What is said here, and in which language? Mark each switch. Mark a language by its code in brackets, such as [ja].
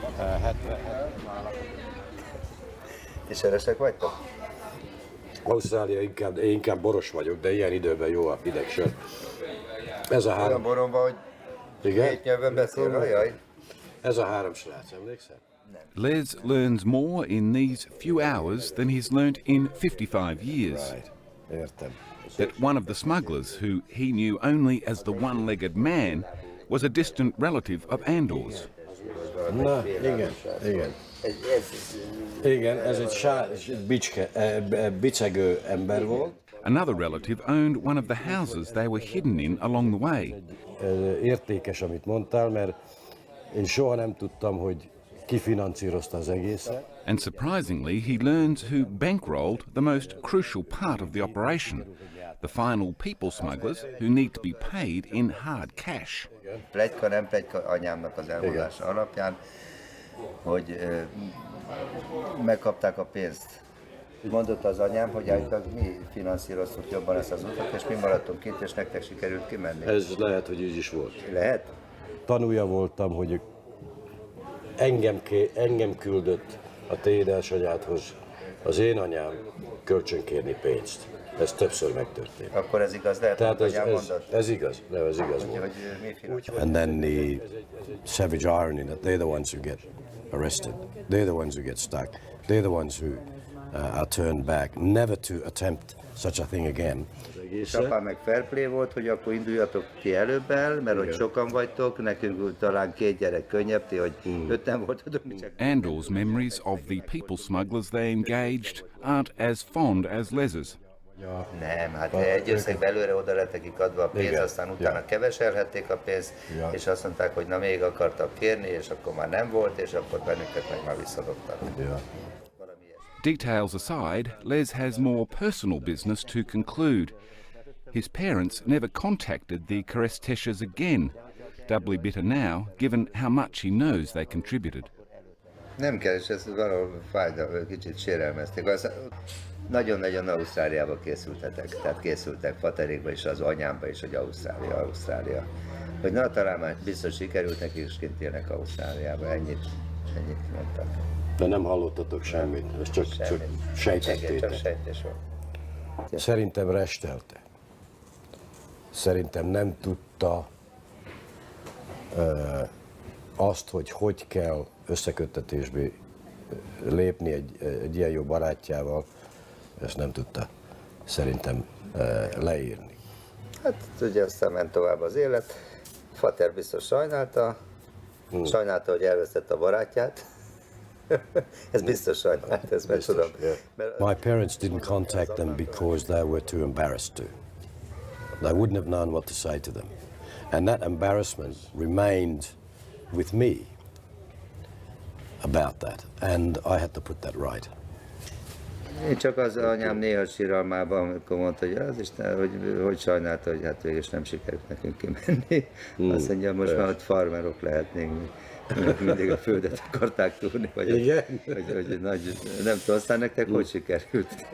[hu] 70. Ti sörösek vagytok? Ausztrália én inkább boros vagyok, de ilyen időben jó a hideg sör. Ez a Olyan három. borom van, hogy Igen? 7 nyelven beszél, ajaj. Ez a három srác, emlékszel? [en] Les learns more in these few hours than he's learnt in 55 years. Right. [hu] Értem. [en] That one of the smugglers, who he knew only as the one-legged man, was a distant relative of Andor's. [hu] Na, igen, igen. Igen, ez egy bicegő ember volt. [en] Another relative owned one of the houses they were hidden in along the way. [hu] Értékes, amit mondtál, mert én soha nem tudtam, hogy ki finanszírozta az egészet. [en] And surprisingly, he learns who bankrolled the most crucial part of the operation, the final people smugglers who need to be paid in hard cash. [hu] Pletyka, nem pletyka anyámnak az elmondása alapján, hogy megkapták a pénzt. Mondott az anyám, hogy állítólag mi finanszíroztuk jobban ezt az utat, és mi maradtunk kint, és nektek sikerült kimenni. Ez lehet, hogy így is volt. Lehet? Tanúja voltam, hogy engem küldött a te édesanyádhoz az én anyám kölcsönkérni pénzt. Ez többször megtörtént. Akkor ez igaz lehet, Tehát amit anyám mondott? ez igaz, nem, ez igaz volt. Hogy mi finanszíroztuk? [en] And then the savage irony that they're the ones who get arrested. They're the ones who get stuck. They're the ones who are turned back, never to attempt such a thing again. [hu] És apám meg fair play volt, hogy akkor induljatok ti előbb el, mert hogy sokan vagytok, nekünk talán 2 gyerek könnyebb, ti, hogy 5-en voltatok, mi csak... [en] Andor's memories of the people smugglers they engaged aren't as fond as Les's. [hu] Nem, hát egy összegben előre oda lett nekik adva a pénz, Igen. aztán utána keveselhették a pénzt, Ja. és azt mondták, hogy na még akartak kérni, és akkor már nem volt, és akkor bennünket meg már visszadobtak. [en] Yeah. Details aside, Les has more personal business to conclude. His parents never contacted the Kereszteses again, doubly bitter now, given how much he knows they contributed. [hu] Nem kell, és ez valahol fájda, kicsit sérelmezték. Nagyon-nagyon Ausztráliába készültetek, tehát készültek Paterékba is, az anyámba is, hogy Ausztrália. Hogy na, talán már biztos sikerült nekik, és kint élnek Ausztráliába, ennyit mondtak. De nem hallottatok semmit, ez csak Igen, sejtettétek. csak sejtés volt. Szerintem restelte. Szerintem nem tudta azt, hogy kell összeköttetésbe lépni egy ilyen jó barátjával, ezt nem tudta szerintem leírni. Hát ugye aztán ment tovább az élet. Fater biztos sajnálta, hogy elvesztette a barátját. Ez biztos sajnált, ezt meg tudom. Mert [en] My parents didn't contact them because they were too embarrassed to. They wouldn't have known what to say to them. And that embarrassment remained with me about that. And I had to put that right. [hu] én csak az anyám néha síralmában, amikor mondta, hogy az Isten, hogy sajnálta, hogy hát végül is nem sikerült nekünk kimenni. Azt mondja, most már ott farmerok lehetnénk, mindig a földet akarták tudni, vagy Igen? hogy nagy, nem tudom, aztán nektek hogy sikerült?